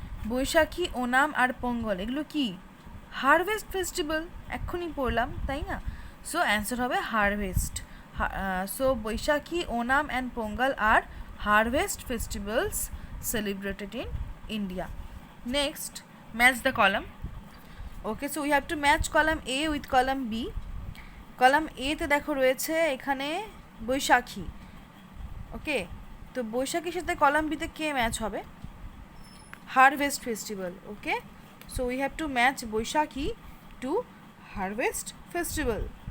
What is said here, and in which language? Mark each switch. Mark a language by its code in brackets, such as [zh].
[bn] বৈশাখী, ওনাম আর পোঙ্গল এগুলো কি? Harvest festival, এক্ষুনি পড়লাম, তাই না? [en] So answer হবে harvest. So Baisakhi, Onam and Pongal আর harvest festivals celebrated in India. Next, match the column. Okay, so we have to match column A with column B. [bn] Column A তে দেখো রয়েছে এখানে বৈশাখী। ওকে, তো বৈশাখীর সাথে কলাম B তে কে match হবে? Harvest festival. [en] Okay, so we have to match Baisakhi to harvest festival.